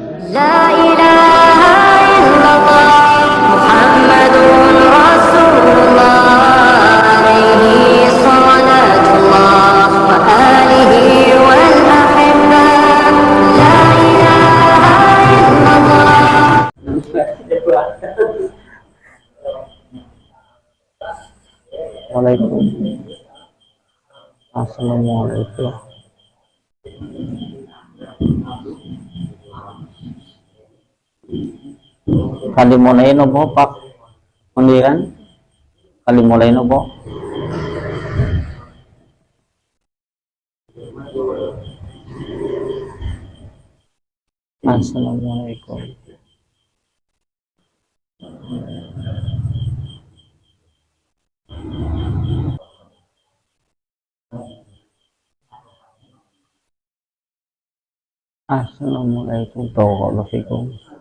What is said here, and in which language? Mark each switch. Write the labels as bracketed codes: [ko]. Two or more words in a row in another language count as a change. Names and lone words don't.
[ar] لا إله إلا الله محمد رسول الله عليه صلاة الله وآله والأحبة. لا إله إلا الله. Assalamualaikum. [jv] Kali mulai nopo Pak Pendiran? Kali mulai nopo? [ar] Assalamualaikum. السلام عليكم ورحمة الله وبركاته.